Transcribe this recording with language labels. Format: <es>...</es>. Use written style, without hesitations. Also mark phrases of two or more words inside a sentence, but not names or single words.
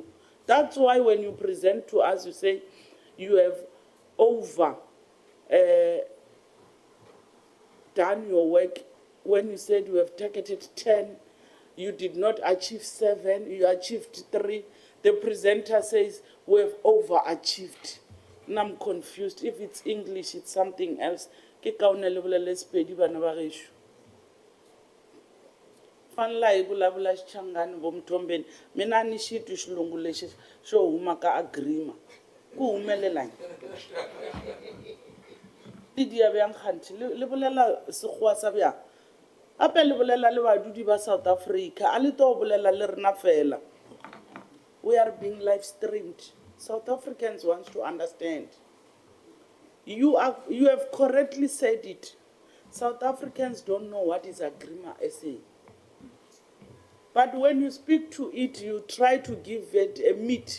<en>That's why when you present to us, you say you have over done your work. When you said you have targeted 10, you did not achieve 7, you achieved 3. The presenter says we have overachieved. And I'm confused. If it's English, it's something else.</en> <nso>Ke kaone le bolele Sepedi bana ba gešo.</nso> <ts>Fanla e vulavula Xichangani vo Mthombeni. Mina ni xitu xilungu lexi xo huma ka Agrima. Ku humelelani.</ts> <nso>Didi ya bjang kganthi le bolela sekgowa sa bjang. Ape le bolela le badudi ba South Africa. A le to bolela le rena fela.</nso> <en>We are being live streamed. South Africans want to understand. You have correctly said it. South Africans don't know what is Agrima SA. But when you speak to it, you try to give it a meat.</en>